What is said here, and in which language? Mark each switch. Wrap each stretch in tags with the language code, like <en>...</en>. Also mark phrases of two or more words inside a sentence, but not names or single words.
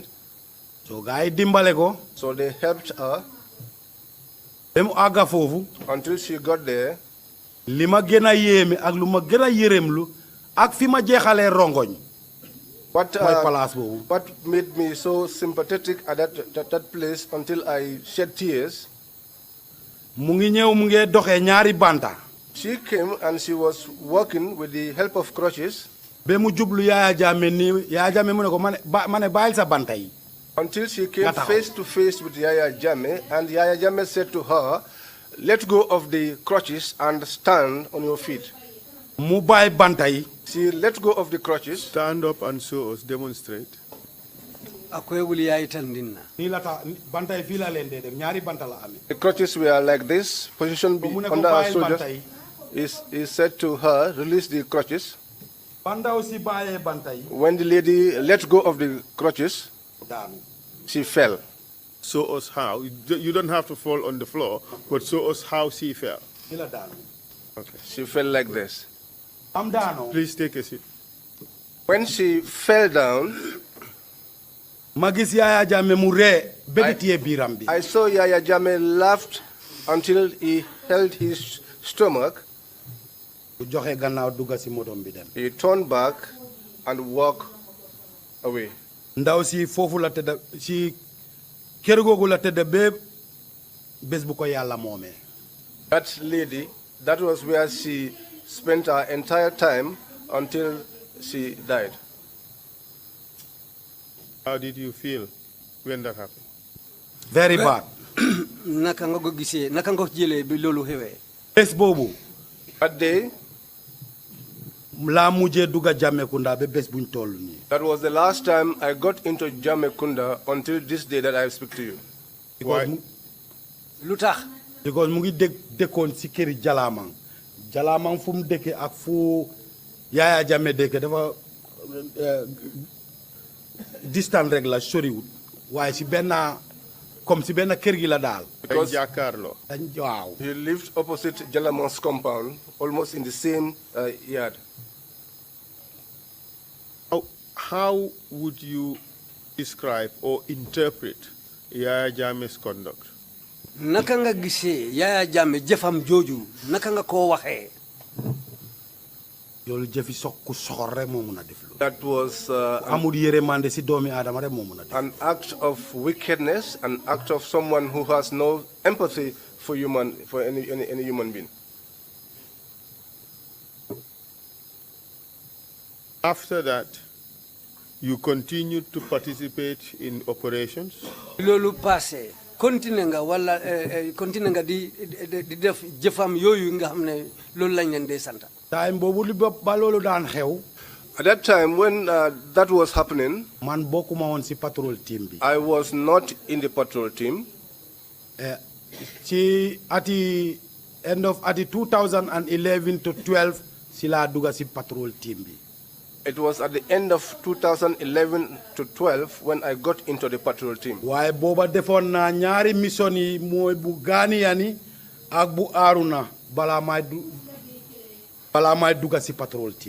<wo>So gars yi dimbale ko.</wo> <en>So they helped her.</en> <wo>Ba mu àgga foofu.</wo> <en>Until she got there.</en> <wo>Li ma gën a yéeme ak lu ma gën a yërëmlu ak fi ma jeexalee rongoñ.</wo> <en>What made me so sympathetic at that place until I shed tears?</en> <wo>Mu ngi ñëw mu ngi doxee ñaari banta.</wo> <en>She came and she was walking with the help of crutches.</en> <wo>Be mu jublu Yahya Jammeh nii Yahya Jammeh mu ne ko ma ne bàyyil sa banta yi.</wo> <en>Until she came face to face with Yahya Jammeh, and Yahya Jammeh said to her, "Let go of the crutches and stand on your feet."</en> <wo>Mu bàyyi banta yi.</wo> <en>She let go of the crutches. Stand up and show us, demonstrate. The crutches were like this, positioned under our soldiers. He said to her, "Release the crutches." When the lady let go of the crutches, she fell. Show us how. You don't have to fall on the floor, but show us how she fell. Okay. She fell like this. Please take a seat. When she fell down,</en> <wo>ma gis Yahya Jammeh mu ree ba di téye biiram bi.</wo> <en>I saw Yahya Jammeh laughed until he held his stomach.</en> <wo>bu joxe gannaaw dugga si motom bi dem.</wo> <en>He turned back and walked away.</en> <wo>ndaw si foofu la tëdd si kër googu la tëdd ba bés bu ko yàlla moomee.</wo> <en>That lady, that was where she spent her entire time until she died. How did you feel when that happened? Very bad.</en> <wo>naka nga ko gisee naka nga ko jëlee bi loolu xewee. bés boobu.</wo> <en>That day,</en> <wo>laa mujjee dugga Jammehkunda ba bés buñ toll nii.</wo> <en>that was the last time I got into Jammehkunda until this day that I speak to you. Why?</en> <wo>lu tax. because mu ngi dëkkoon si këri Jallamang fu mu dëkke ak fu Yahya Jammeh dëkke dafa distant rek la soriwut waaye si benn comme si benn kër gi la daal.</wo> <en>Because</en> <wo>waaw.</wo> <en>he lived opposite Jallamang's compound, almost in the same yard. How would you describe or interpret Yahya Jammeh's conduct?</en> <wo>naka nga gisee Yahya Jammeh jëfam jooju naka nga koo waxee. loolu jëfi ku soxor rek moo mun a def loolu.</wo> <en>That was</en> <wo>amul yërmande si doomi aadama rek moo mun a def.</wo> <en>an act of wickedness, an act of someone who has no empathy for any human being. After that, you continued to participate in operations?</en> <wo>loolu passé continue nga wala continue nga di def jëfam yooyu nga xam ne loolu lañ leen dee santa. time boobu li ba loolu daan xew.</wo> <en>At that time, when that was happening,</en> <wo>man bokkuma woon si</wo> <en>patrol team</en> <wo>bi.</wo> <en>I was not in the patrol team.</en> <wo>ci ati</wo> <en>end of</en> <wo>ati 2011 to 12 si laa dugga si</wo> <en>patrol team</en> <wo>bi.</wo> <en>It was at the end of 2011 to 12 when I got into the patrol team.</en> <wo>waaye booba defoon naa ñaari mission yi mooy bu Ghanaian ak bu Aruna balaa may dugga si</wo> <en>patrol team.</en>